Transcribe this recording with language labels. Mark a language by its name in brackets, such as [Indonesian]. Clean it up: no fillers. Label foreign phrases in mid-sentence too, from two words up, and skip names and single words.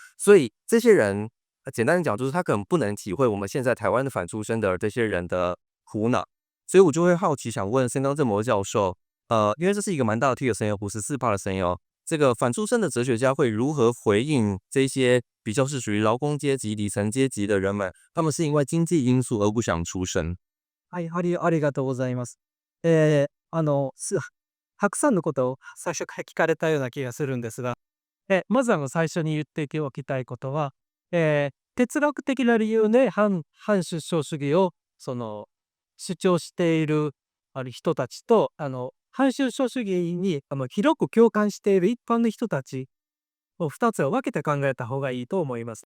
[Chinese] 所以这些人，简单的讲，就是他可能不能体会我们现在台湾的反出生的这些人的苦恼。所以我就会好奇想问森冈正博教授，因为这是一个蛮大的 T 的声音，54%的声音哦。这个反出生的哲学家会如何回应这些比较是属于劳工阶级、底层阶级的人们？他们是因为经济因素而不想出生。 [Japanese] はい、ありがとうございます。たくさんのことを最初から聞かれたような気がするんですが、まず最初に言っておきたいことは、哲学的な理由で反出生主義を主張している人たちと、反出生主義に広く共感している一般の人たちを2つを分けて考えた方がいいと思います。